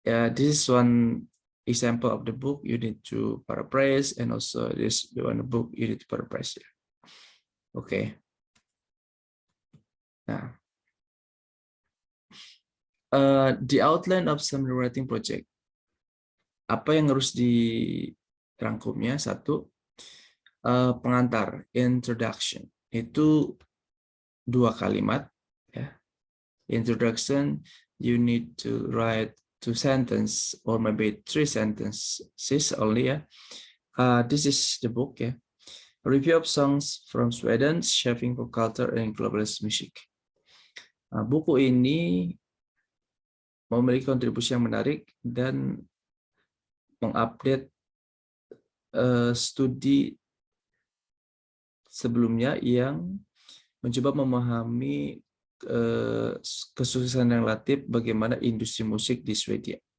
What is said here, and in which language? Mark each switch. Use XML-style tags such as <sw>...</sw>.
<en>This is one example of the book you need to paraphrase, and also this one book you need to paraphrase. Yeah. Okay.</en> <id>Nah.</id> <en>The outline of summary writing project.</en> <id>Apa yang harus dirangkumnya? Satu, pengantar, introduction. Itu 2 kalimat. Ya.</id> <en>Introduction, you need to write 2 sentences or maybe 3 sentences only. Ya. This is the book. Ya. Review of songs from Sweden, Shaping Pop Culture and Globalist Music.</en> <id>Buku ini memiliki kontribusi yang menarik dan mengupdate studi sebelumnya yang mencoba memahami kesuksesan relatif bagaimana industri musik di Swedia.</id>